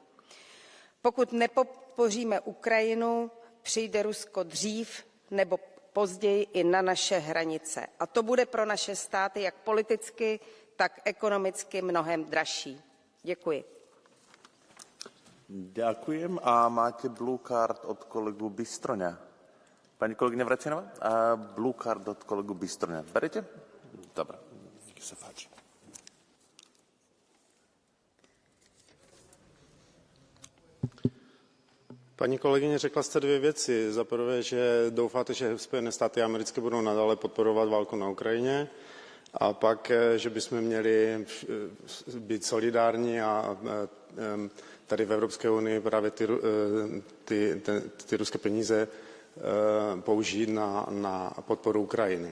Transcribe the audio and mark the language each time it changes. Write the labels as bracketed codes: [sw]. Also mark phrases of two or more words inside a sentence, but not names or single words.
[cs] Pokud nepodpoříme Ukrajinu, přijde Rusko dřív nebo později i na naše hranice. A to bude pro naše státy jak politicky, tak ekonomicky mnohem dražší. Děkuji. [sk] Ďakujem a máte [en] blue card [sk] od kolegu Bystroňa. Pani kolegyňa Vrecionová, a [en] blue card [sk] od kolegu Bystroňa. Berete? Dobre, nech sa páči. [cs] Paní kolegyně, řekla jste dvě věci. Za prvé, že doufáte, že Spojené státy americké budou nadále podporovat válku na Ukrajině. A pak, že bychom měli být solidární a tady v Evropské unii právě ty ruské peníze použít na podporu Ukrajiny.